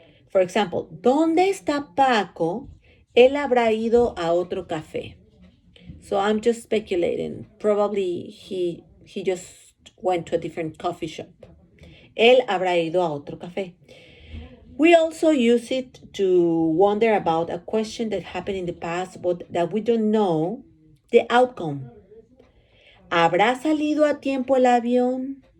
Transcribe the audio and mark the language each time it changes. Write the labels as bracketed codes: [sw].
[en] For example, [es] ¿dónde está Paco? Él habrá ido a otro café. [en] So I'm just speculating. Probably he just went to a different coffee shop. [es] Él habrá ido a otro café. [en] We also use it to wonder about a question that happened in the past, but that we don't know the outcome. [es] ¿Habrá salido a tiempo el avión?